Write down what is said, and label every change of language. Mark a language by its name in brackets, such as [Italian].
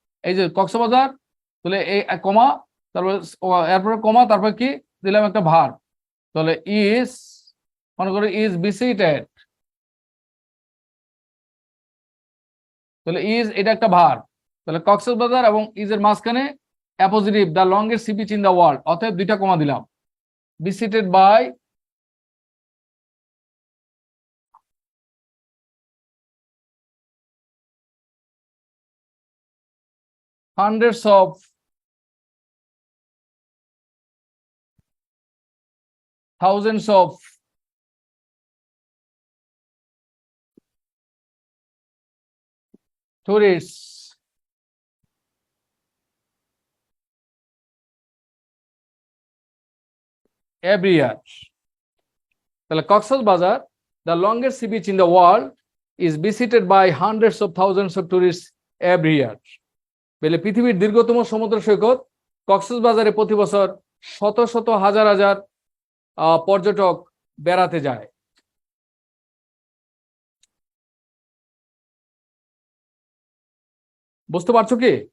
[Bangla] এই যে কক্সবাজার, তাহলে এই কমা, তারপরে এরপরে কমা, তারপরে কি দিলাম, একটা ভার্ব। তাহলে ইজ, মনে করো ইজ ভিজিটেড, তাহলে ইজ এটা একটা ভার্ব। তাহলে কক্সবাজার এবং ইজ এর মাঝখানে appositive [English] the longest sea beach in the world, [Bangla] অতএব দুইটা কমা দিলাম। [English] Visited by hundreds of thousands of tourists every year. [Bangla] তাহলে [English] Cox's Bazar the longest sea beach in the world is visited by hundreds of thousands of tourists every year. [Bangla] বলে পৃথিবীর দীর্ঘতম সমুদ্র সৈকত কক্সবাজারে প্রতি বছর শত শত হাজার হাজার পর্যটক বেড়াতে যায়। বুঝতে পারছো কি?